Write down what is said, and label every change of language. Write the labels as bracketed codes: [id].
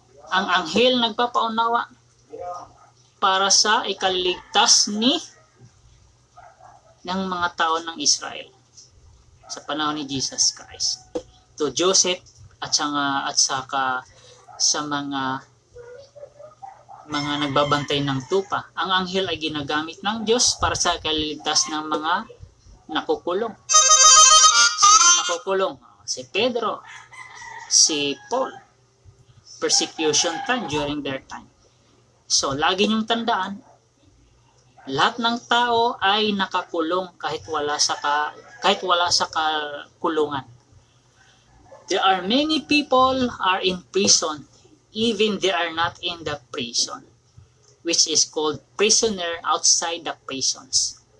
[tl] Ang anghel nagpapaunawa para sa ikaliligtas ng mga tao ng Israel sa panahon ni Jesus Christ. To Joseph at saka sa mga nagbabantay ng tupa. Ang anghel ay ginagamit ng Diyos para sa kaliligtas ng mga nakukulong. [en] Si Pedro, si Paul, persecution time during their time. [tl] So, lagi niyong tandaan, lahat ng tao ay nakakulong kahit wala sa kulungan. [en] There are many people are in prison even they are not in the prison, which is called prisoner outside the prisons.